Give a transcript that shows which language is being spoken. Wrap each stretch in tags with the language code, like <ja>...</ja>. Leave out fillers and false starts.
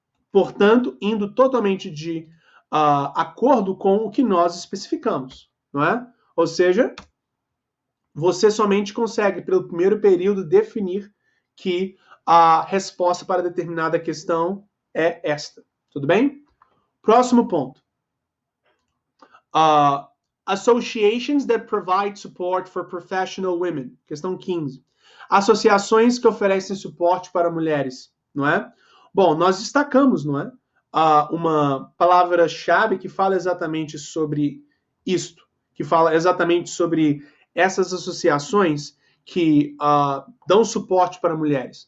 <pt>Portanto, indo totalmente de acordo com o que nós especificamos, não é? Ou seja, você somente consegue, pelo primeiro período, definir que a resposta para determinada questão é esta. Tudo bem? Próximo ponto.</pt> <en>Associations that provide support for professional women.</en> <pt>Questão 15. Associações que oferecem suporte para mulheres, não é? Bom, nós destacamos, não é? Uma palavra-chave que fala exatamente sobre isto, que fala exatamente sobre essas associações que dão suporte para mulheres.</pt>